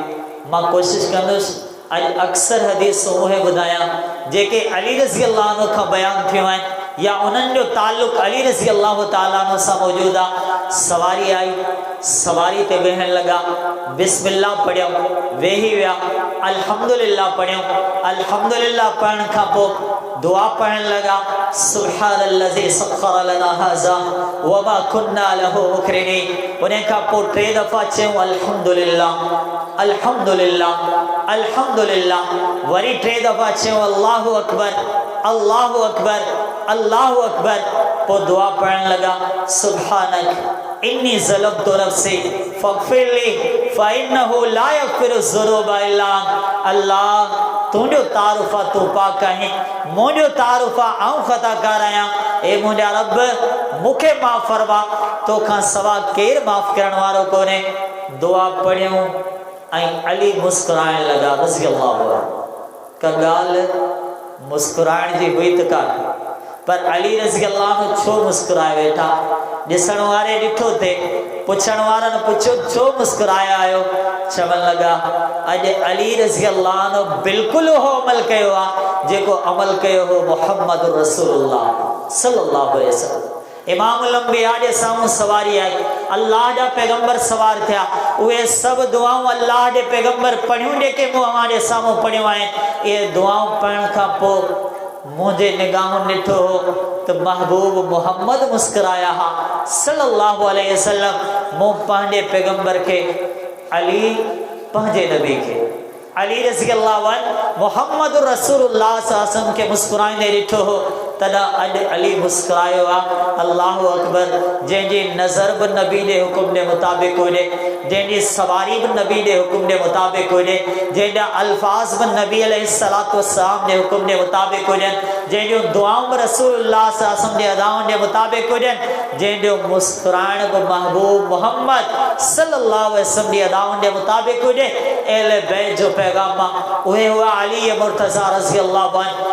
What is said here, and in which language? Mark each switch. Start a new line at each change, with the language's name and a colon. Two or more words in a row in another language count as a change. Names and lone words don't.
Sindhi: मां कोशिशि कंदुसि अॼु अक्सर हदीसूं उहे ॿुधायां जेके अली
Arabic: رضي الله عنه
Sindhi: खां बयानु थियूं आहिनि, या उन्हनि जो ताल्लुक़ अली
Arabic: رضي الله تعالى عنه
Sindhi: सां मौजूद आहे। सवारी आई, सवारी ते वेहण लगा, बिस्मिल्लाह पढ़ियो, वेही विया, अल्हम्दुलिल्लाह पढ़ियो, अल्हम्दुलिल्लाह पढ़ण खां पोइ दुआ पढ़ण लगा,
Arabic: سبحان الذي سخر لنا هذا وما كنا له مقرنين.
Sindhi: उन खां पोइ 3 दफ़ा चयूं
Arabic: الحمد لله الحمد لله الحمد لله,
Sindhi: वरी 3 दफ़ा चयूं
Arabic: الله أكبر الله أكبر الله أكبر.
Sindhi: पोइ दुआ पढ़ण लगा,
Arabic: سبحانك إني ظلمت نفسي فاغفر لي فإنه لا يغفر الذنوب إلا أنت.
Sindhi: अल्लाह तुंहिंजो तारुफ़ आहे, तूं पाक आहीं, मुंहिंजो तारुफ़ आहे आऊं ख़ताकार आहियां। ए मुंहिंजा रब मूंखे माफ़ फरमा, तोखां सवा केरु माफ़ करण वारो कोन्हे। दुआ पढ़ियूं ऐं अली मुस्कुराइण लॻा
Arabic: رضي الله عنه.
Sindhi: का ॻाल्हि मुस्कुराइण जी हुई त कान, पर अली
Arabic: رضي الله عنه
Sindhi: छो मुस्कुराए वेठा? ॾिसण वारे ॾिठो थे, पुछण वारनि पुछियो छो मुस्कुराया आहियो? चवण लॻा अॼु अली
Arabic: رضي الله عنه
Sindhi: बिल्कुलु उहो अमल कयो आहे जेको अमल कयो हो मुहम्मद रसूलुल्लाह
Arabic: صلى الله عليه وسلم. إمام الأنبياء
Sindhi: जे साम्हूं सवारी आई, अल्लाह जा पैगंबर सवार थिया, उहे सभु दुआऊं अल्लाह जे पैगंबर पढ़ियूं जेके मूं अव्हां साम्हूं पढ़ियूं आहिनि। इहे दुआऊं पढ़ण खां पोइ मुझे निगाहों ॾिठो हो तो महबूब मोहम्मद मुस्कुराया हा
Arabic: صلى الله عليه وسلم.
Sindhi: मूं पंहिंजे पैगंबर के अली पंहिंजे नबी के अली
Arabic: رضي الله عنه
Sindhi: मोहम्मद रसूलुल्लाह
Arabic: صلى الله عليه وسلم
Sindhi: के मुस्कुराईंदे ॾिठो हो। तॾहिं अॼु अली मुस्कुरायो आहे।
Arabic: الله أكبر,
Sindhi: जंहिंजी नज़र बि नबी जे हुकुम जे मुताबिक़ हुजे, जंहिंजी सवारी बि नबी जे हुकुम जे मुताबिक़ हुजे, जंहिंजा अल्फाज़ बि नबी
Arabic: عليه الصلاة والسلام
Sindhi: जे हुकुम जे मुताबिक़ हुजनि, जंहिंजूं दुआऊं बि रसूलुल्लाह
Arabic: صلى الله عليه وسلم
Sindhi: जे अदाउनि जे मुताबिक़ हुजनि, जंहिंजो मुस्कुराइण बि महबूब मोहम्मद
Arabic: صلى الله عليه وسلم
Sindhi: जी अदाउनि जे मुताबिक़ हुजे, अहले बैत जो पैगाम उहे हुआ अली मुर्तज़ा
Arabic: رضي الله عنه.